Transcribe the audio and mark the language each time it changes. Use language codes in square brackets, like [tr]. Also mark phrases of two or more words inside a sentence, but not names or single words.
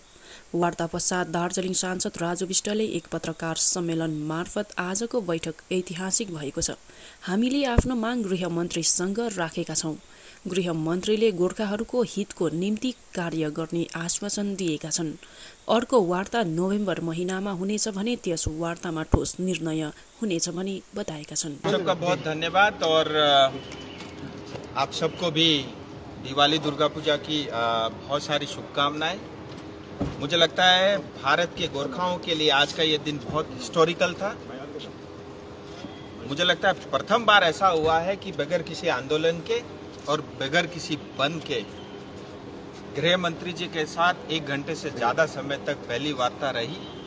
[ne] वार्ता पश्चात दार्जिलिङ सांसद राजु विष्टले एक पत्रकार सम्मेलन मार्फत आजको बैठक ऐतिहासिक भएको छ। हामीले आफ्नो माग गृहमन्त्रीसँग राखेका छौं। गृहमन्त्रीले गोर्खाहरूको हितको निम्ति कार्य गर्ने आश्वासन दिएका छन्। अर्को वार्ता नोभेम्बर महिनामा हुनेछ भने त्यस वार्तामा ठोस निर्णय हुनेछ भनी बताएका छन्। [hi] सबका बहुत धन्यवाद और आप सबको भी दिवाली दुर्गा पूजा की बहुत सारी शुभकामनाएं। मुझे लगता है भारत के गोरखाओं के लिए आज का ये दिन बहुत हिस्टोरिकल था। मुझे लगता है प्रथम बार ऐसा हुआ है कि बगैर किसी आंदोलन के और बगैर किसी बंद के गृह मंत्री जी के साथ 1 घंटे से ज़्यादा समय तक पहली वार्ता रही।